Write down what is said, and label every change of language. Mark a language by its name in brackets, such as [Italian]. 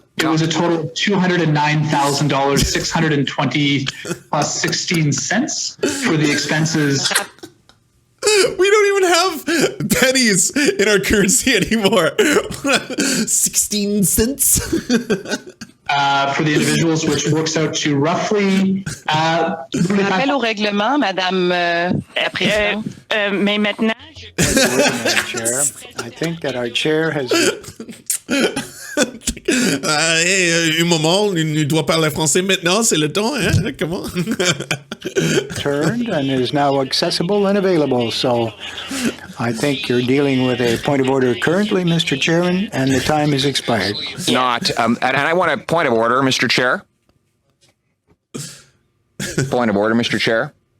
[English] It was a total of $209,000, 620 plus 16 cents for the expenses. We don't even have pennies in our currency anymore. 16 cents. For the individuals, which works out to roughly. [French] Rappel au règlement, Madame mais maintenant, [English] Madam Chair, I think that our chair has [French] Hey, un moment, il doit parler français maintenant, c'est le temps, hein? Comment? [English] turned and is now accessible and available. So I think you're dealing with a point of order currently, Mr. Chairman, and the time has expired. Not, and I want a point of order, Mr. Chair. Point of order, Mr. Chair.